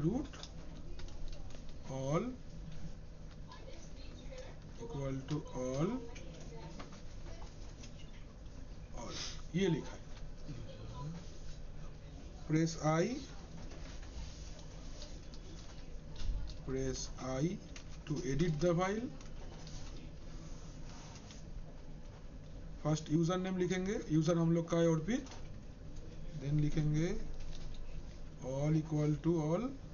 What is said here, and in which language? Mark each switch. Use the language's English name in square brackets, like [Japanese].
[Hindi] Root [English] all equal to all [Hindi] ये लिखा है. [English] Press I to edit the file. [Hindi] First user name लिखेंगे, user हम लोग का है अर्पित. देन लिखेंगे [English] all equal to all.